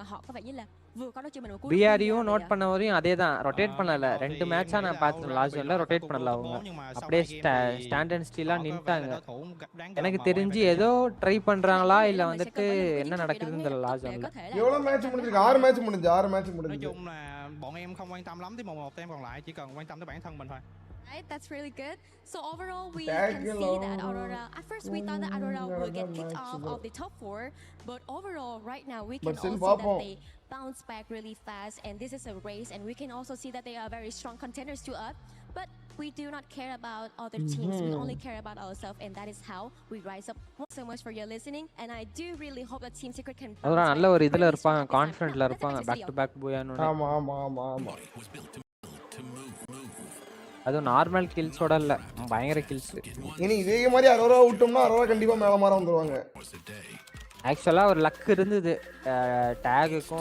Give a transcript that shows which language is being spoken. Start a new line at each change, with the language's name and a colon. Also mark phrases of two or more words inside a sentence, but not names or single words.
Tamil: பிஆரையும் நோட் பண்ண வரையும் அதே தான், ரொட்டேட் பண்ணல. 2 மேட்சா நான் பார்த்தேன்
English: last zone
Tamil: ரொட்டேட் பண்ணல. அவங்க அப்படியே
English: stand and still
Tamil: நின்ட்டாங்க. எனக்கு தெரிஞ்சு ஏதோ ட்ரை பண்றாங்களா இல்ல வந்துட்டு என்ன நடக்குதுன்னு தெரியல
English: last zone.
Tamil: எவ்வளவு மேட்ச் முடிஞ்சிருக்கு? 6 மேட்ச் முடிஞ்சு. 6 மேட்ச் முடிஞ்சு.
Vietnamese: Bọn em không quan tâm lắm tới 1-1 tem còn lại, chỉ cần quan tâm tới bản thân mình thôi.
English: Right, that's really good. So overall, we can see that Aurora. At first, we thought that Aurora would get kicked off of the top 4, but overall, right now, we can all see that they bounce back really fast, and this is a race, and we can also see that they are very strong contenders to us. But we do not care about other teams. We only care about ourselves, and that is how we rise up. Thank you so much for your listening, and I do really hope that Team Secret can.
Tamil: அரோரா நல்ல ஒரு இதுல இருப்பாங்க, கான்ஃபிடென்ட்ல இருப்பாங்க.
English: back to back
Tamil: பூயானோட. ஆமா ஆமா ஆமா ஆமா. அது
English: normal kills
Tamil: இல்ல, பயங்கர கில்ஸ். இனி இதே மாதிரி அரோரா விட்டோம்னா அரோரா கண்டிப்பா மேல மாற வந்துருவாங்க. ஆக்சுவலா ஒரு லக் இருந்தது டேகுக்கும்.